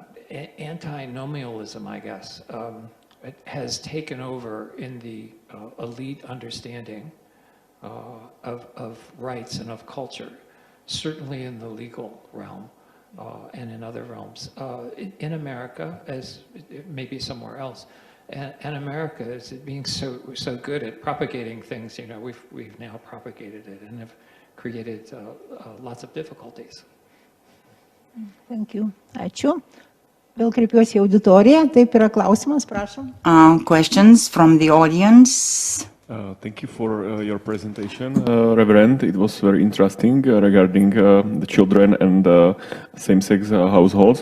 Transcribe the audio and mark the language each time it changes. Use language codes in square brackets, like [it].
[en] Antinomialism, I guess, it has taken over in the elite understanding of rights and of culture, certainly in the legal realm and in other realms. In America, as maybe somewhere else, and America is being so good at propagating things. You know, we've now propagated it and have created lots of difficulties. Thank you. [lt] Ačiū. Vėl kreipiuosi į auditoriją. Taip yra klausimas, prašom. [en] Questions from the audience? Thank you for your presentation, Reverend. It was very interesting regarding the children and same-sex households.